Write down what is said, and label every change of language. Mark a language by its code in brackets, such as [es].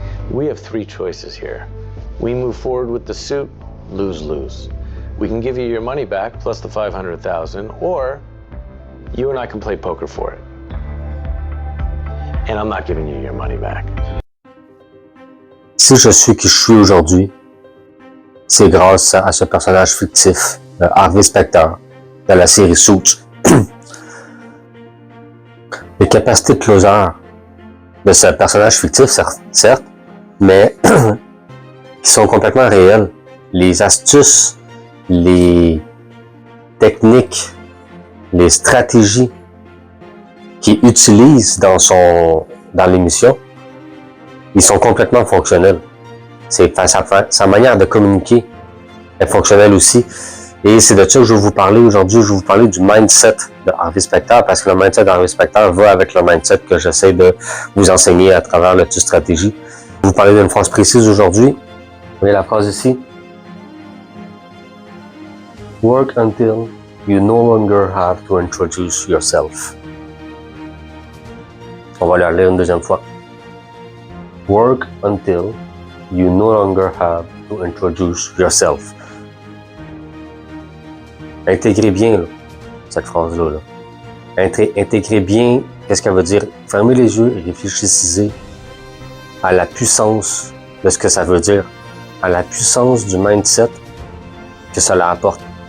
[en] We have three choices here. We move forward with the suit, lose-lose. We can give you your money back plus the $500,000, or you and I can play poker for it. And I'm not giving you your money back. [fr] Si je suis qui je suis aujourd'hui, c'est grâce à ce personnage fictif, Harvey Specter, de la série Suits. Les capacités de closer de ce personnage fictif, certes, mais qui sont complètement réelles. Les astuces, les techniques, les stratégies qu'il utilise dans l'émission, ils sont complètement fonctionnels. Sa manière de communiquer est fonctionnelle aussi. Et c'est de ça que je vais vous parler aujourd'hui. Je vais vous parler du mindset de Harvey Specter, parce que le mindset de Harvey Specter va avec le mindset que j'essaie de vous enseigner à travers le stratégie. Je vais vous parler d'une phrase précise aujourd'hui. Vous voyez la phrase ici? [en] Work until you no longer have to introduce yourself. [fr] On va la lire une deuxième fois. [en] Work until you no longer have to introduce yourself. [fr] Intégrez bien là, cette phrase-là. Intégrez bien qu'est-ce qu'elle veut dire. Fermez les yeux et réfléchissez à la puissance de ce que ça veut dire, à la puissance du mindset que cela apporte.